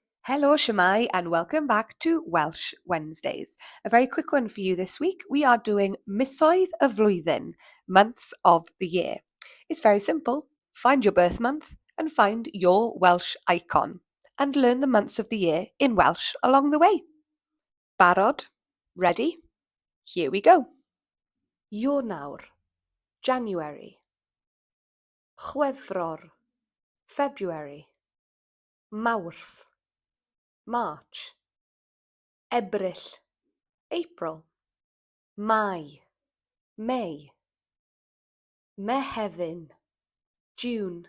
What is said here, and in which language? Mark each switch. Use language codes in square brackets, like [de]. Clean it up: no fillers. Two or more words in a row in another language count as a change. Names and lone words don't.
[en] Hello, Shemai, and welcome back to Welsh Wednesdays. A very quick one for you this week. We are doing [cy] Misoedd y flwyddyn, [en] months of the year. It's very simple. Find your birth month and find your Welsh icon and learn the months of the year in Welsh along the way. Barod? Ready? Here we go. [cy] Ionawr, January. Chwefror, February. Mawrth, March. Ebrill, April. Mai, May. Mehefin, June.